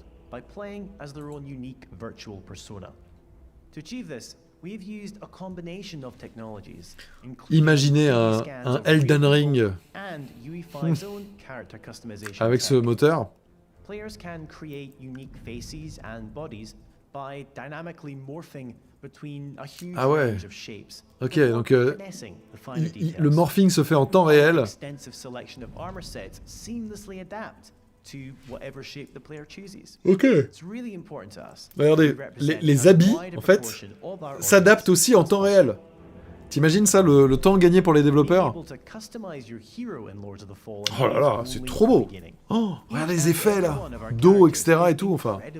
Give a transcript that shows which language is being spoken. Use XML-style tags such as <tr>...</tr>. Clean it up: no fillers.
<en>By playing as their own unique virtual persona. To achieve this, we have used a combination of technologies,</en> <fr>Imaginez un Elden Ring</fr> <en>and UE5's own character customization.</en> <fr>avec ce moteur.</fr> <en>Players can create unique faces and bodies by dynamically morphing between a huge range of shapes.</en> <fr>Ok, donc le morphing se fait en temps réel.</fr> <en>Extensive selection of armor sets seamlessly adapt to whatever shape the player chooses.</en> <fr>Ok.</fr> <en>It's really important to us.</en> <fr>Regardez, les habits, en fait, s'adaptent aussi en temps réel. T'imagines ça, le temps gagné pour les développeurs? Oh là là, c'est trop beau. Oh, regarde les effets là, d'eau, etc. et tout, enfin.</fr>